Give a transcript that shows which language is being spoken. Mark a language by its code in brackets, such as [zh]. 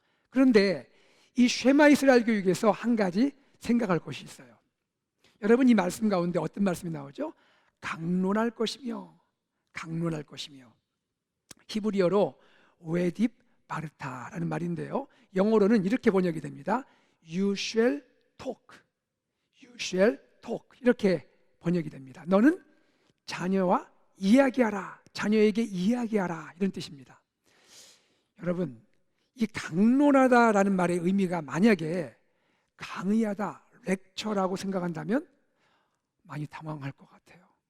[ko] 그런데 이 쉐마 이스라엘 교육에서 한 가지 생각할 것이 있어요. 여러분, 이 말씀 가운데 어떤 말씀이 나오죠? 강론할 것이며, 강론할 것이며. 히브리어로 웨딥 바르타라는 말인데요, 영어로는 이렇게 번역이 됩니다. [en] You shall talk, you shall talk, [ko] 이렇게 번역이 됩니다. 너는 자녀와 이야기하라, 자녀에게 이야기하라, 이런 뜻입니다. 여러분, 이 강론하다라는 말의 의미가 만약에 강의하다, 렉처라고 생각한다면 많이 당황할 것 같아요.